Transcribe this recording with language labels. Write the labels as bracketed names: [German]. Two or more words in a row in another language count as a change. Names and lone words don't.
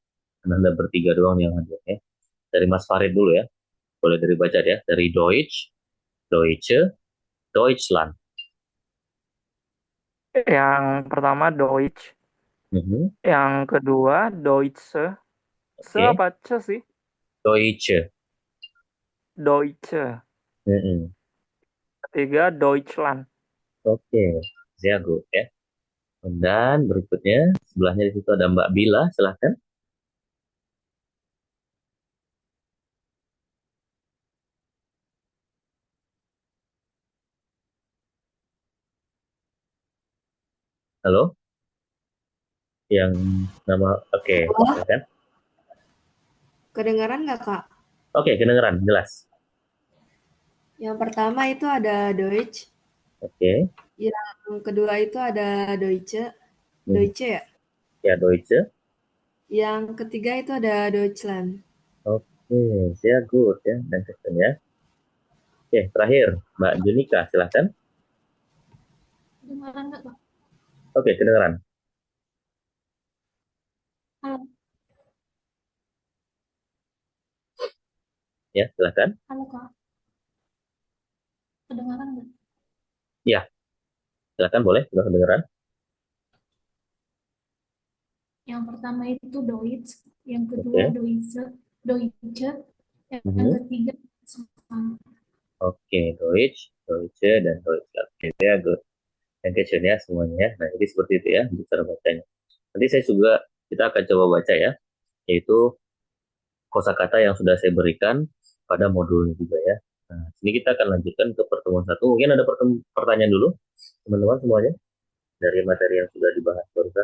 [Indonesian] Karena Anda bertiga doang yang hadir ya. Dari Mas Farid dulu ya. Boleh dari baca ya. Dari [German] Deutsch, Deutsche, Deutschland. [Indonesian] Yang pertama Deutsch, Mhm. yang kedua Deutsche. Se Oke, apa ce sih? [German] Deutsche. Deutsche. Mhm. [Indonesian] Ketiga Deutschland. Oke, [German] sehr gut [Indonesian] ya. Dan berikutnya sebelahnya di situ ada Mbak Bila, silahkan. Halo, yang nama oke, Halo, silahkan. kedengaran nggak Kak? Oke, kedengeran jelas. Yang pertama itu ada Deutsch, Oke. yang kedua itu ada Deutsche, Mhm. Deutsche ya. Ya, Deutsche. Yang ketiga itu ada Deutschland. Oke, [German] sehr gut [Indonesian] ya. Dan ya. Oke, terakhir Mbak Junika, silahkan. Kedengaran nggak Kak? Oke, kedengeran. Halo, Ya, silahkan. halo Kak. Kedengaran nggak? Ya, silahkan boleh, sudah kedengeran. Yang pertama itu Deutsch, yang kedua Oke. Deutsche, yang Mhm. ketiga sama. Oke, [German] Deutsch, Deutsche, dan Deutschland. [Indonesian] Oke, [German] sehr gut. [Indonesian] Yang ya semuanya ya. Nah, jadi seperti itu ya untuk cara bacanya. Nanti saya juga kita akan coba baca ya, yaitu kosakata yang sudah saya berikan pada modulnya juga ya. Nah, sini kita akan lanjutkan ke pertemuan satu. Mungkin ada pertanyaan dulu, teman-teman semuanya, dari materi yang sudah dibahas barusan.